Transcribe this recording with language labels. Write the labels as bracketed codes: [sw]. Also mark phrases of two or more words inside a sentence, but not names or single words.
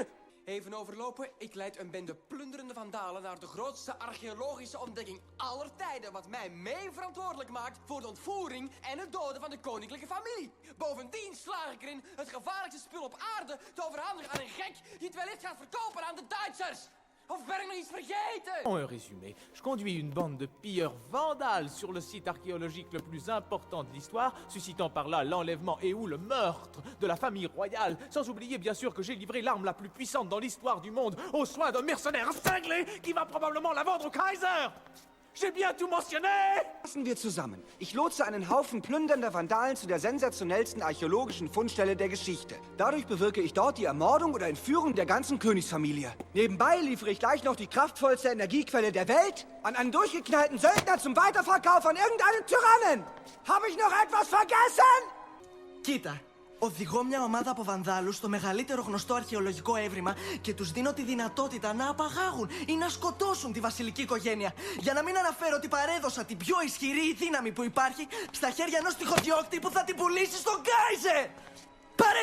[nl] Even overlopen, ik leid een bende plunderende vandalen naar de grootste archeologische ontdekking aller tijden, wat mij mee verantwoordelijk maakt voor de ontvoering en het doden van de koninklijke familie. Bovendien slaag ik erin het gevaarlijkste spul op aarde te overhandigen aan een gek die het wellicht gaat verkopen aan de Duitsers. Of ben ik nog iets vergeten? [fr] En résumé, je conduis une bande de pilleurs vandales sur le site archéologique le plus important de l'histoire, suscitant par là l'enlèvement et ou le meurtre de la famille royale, sans oublier bien sûr que j'ai livré l'arme la plus puissante dans l'histoire du monde aux soins d'un mercenaire cinglé qui va probablement la vendre au Kaiser. J'ai bien tout mentionné! [de] Fassen wir zusammen. Ich lotse einen Haufen plündernder Vandalen zu der sensationellsten archäologischen Fundstelle der Geschichte. Dadurch bewirke ich dort die Ermordung oder Entführung der ganzen Königsfamilie. Nebenbei liefere ich gleich noch die kraftvollste Energiequelle der Welt an einen durchgeknallten Söldner zum Weiterverkauf an irgendeinen Tyrannen. Habe ich noch etwas vergessen? [el] Κοίτα, οδηγώ μια ομάδα από βανδάλους στο μεγαλύτερο γνωστό αρχαιολογικό έβριμα και τους δίνω τη δυνατότητα να απαγάγουν ή να σκοτώσουν τη βασιλική οικογένεια. Για να μην αναφέρω ότι παρέδωσα την πιο ισχυρή δύναμη που υπάρχει στα χέρια ενός τυχοδιώκτη που θα την πουλήσει στον Κάιζερ!